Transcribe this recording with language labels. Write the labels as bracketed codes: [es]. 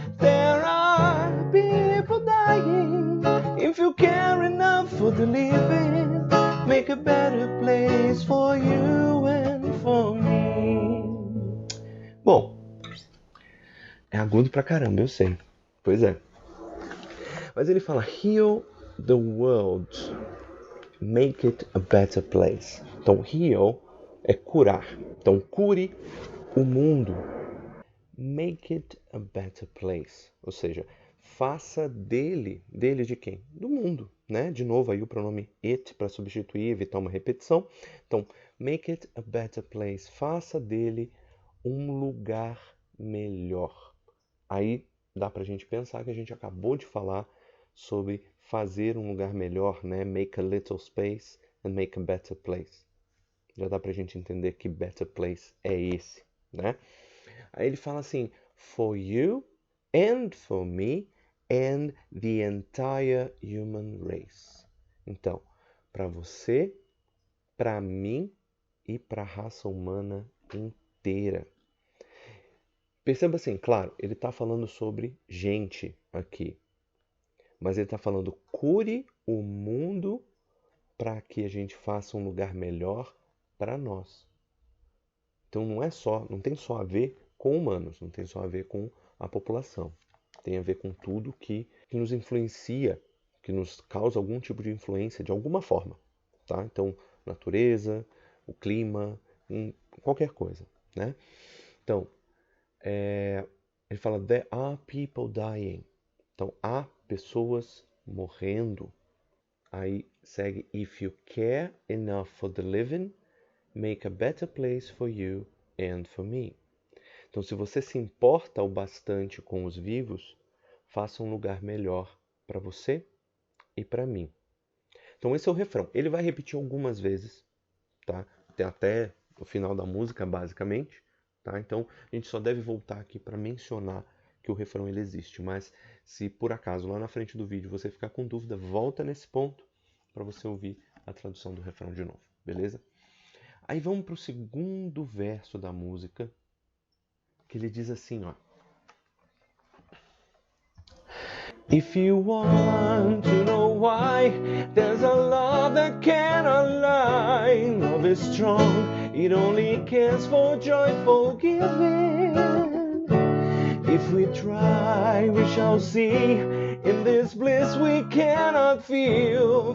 [en] There are people dying. If you care enough for the living, make a better place for you and for me. [pt] Bom, é agudo pra caramba, eu sei. Pois é. Mas ele fala: [en] Heal the world, make it a better place. [pt] Então, heal é curar. Então, cure o mundo. [en] Make it a better place. [pt] Ou seja, faça dele de quem? Do mundo, né? De novo aí o pronome it para substituir, evitar uma repetição. Então, [en] make it a better place. [pt] Faça dele um lugar melhor. Aí dá pra gente pensar que a gente acabou de falar sobre fazer um lugar melhor, né? [en] Make a little space and make a better place. [pt] Já dá pra gente entender que [en] better place [pt] é esse, né? Aí ele fala assim: [en] for you and for me and the entire human race. [pt] Então, para você, para mim e para a raça humana inteira. Perceba assim, claro, ele está falando sobre gente aqui, mas ele está falando cure o mundo para que a gente faça um lugar melhor para nós. Então não tem só a ver com humanos, não tem só a ver com a população. Tem a ver com tudo que nos influencia, que nos causa algum tipo de influência de alguma forma, tá? Então, natureza, o clima, qualquer coisa, né? Então, ele fala, [en] there are people dying. [pt] Então, há pessoas morrendo. Aí segue, [en] if you care enough for the living, make a better place for you and for me. [pt] Então, se você se importa o bastante com os vivos, faça um lugar melhor para você e para mim. Então, esse é o refrão. Ele vai repetir algumas vezes, tá? Tem até o final da música, basicamente, tá? Então, a gente só deve voltar aqui para mencionar que o refrão ele existe. Mas, se por acaso lá na frente do vídeo você ficar com dúvida, volta nesse ponto para você ouvir a tradução do refrão de novo, beleza? Aí vamos para o segundo verso da música, que ele diz assim, ó. [en] If you want to know why, there's a love that cannot lie. Love is strong, it only cares for joyful giving. If we try, we shall see. In this bliss we cannot feel.